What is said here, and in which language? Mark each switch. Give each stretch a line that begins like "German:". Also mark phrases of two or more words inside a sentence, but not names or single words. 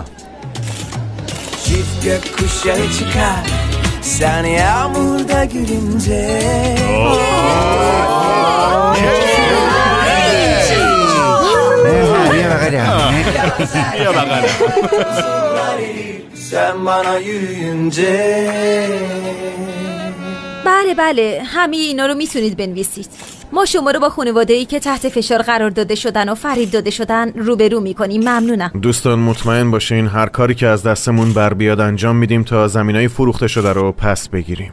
Turkish: Çift gökkuşağı çıkar sen yağmurda gülünce. Ya bakalım. Sen bana yürüyünce.
Persian: بله همه اینا رو میتونید بنویسید. ما شما رو با خانواده‌ای که تحت فشار قرار داده شدن و فریب داده شدن روبرو میکنیم. ممنونم. دوستان مطمئن باشین هر کاری که از دستمون بر بیاد انجام میدیم تا زمینای فروخته شده رو پس بگیریم.